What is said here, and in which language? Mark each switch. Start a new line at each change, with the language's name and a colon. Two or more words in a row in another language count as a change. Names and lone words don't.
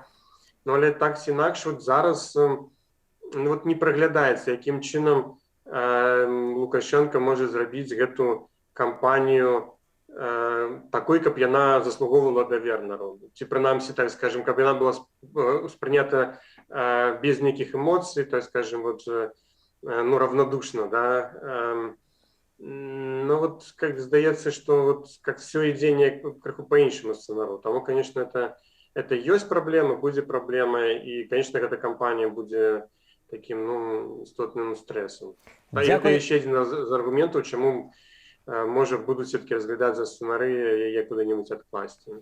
Belarusian: Ну, але так ці інакш, вот зараз ну, вот не праглядаецца, якім чынам Лукашенко можа зрабіць гэту кампанію такой, каб яна заслугоўвала давер народу. Ці прынамсі, так скажем, каб яна была успрынята без нейкіх эмоцый, так скажем, вот, ну, равнодушна, да. Ну вот, как здаецца, што вот как все ідзе неяк крыху по-іншаму сцэнару. Таму,
Russian: конечно, это
Belarusian: ёсць праблема, будзе праблема, і, конечно, гэта кампанія будзе таким, ну, істотным стрэсам. А гэта яшчэ адзін з аргументаў, чаму можа будуць все-таки разглядаць за сцэнары яе куды-небудзь адкласці.